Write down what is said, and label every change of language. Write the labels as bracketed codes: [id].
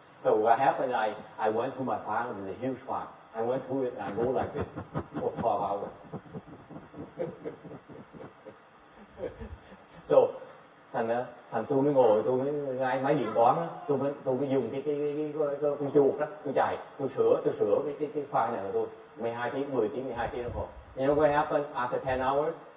[en] So what happened, I went through my files, it's a huge file. I went through it and I go like this for 12 hours. [vi] So, thành tôi mới ngồi, tôi mới ngay máy điện toán đó, tôi mới dùng cái con chuột đó, tôi chạy, tôi sửa cái file này là tôi 12 tiếng, 10 tiếng, 12 tiếng đồng hồ. [en] You know what happened after 10 hours?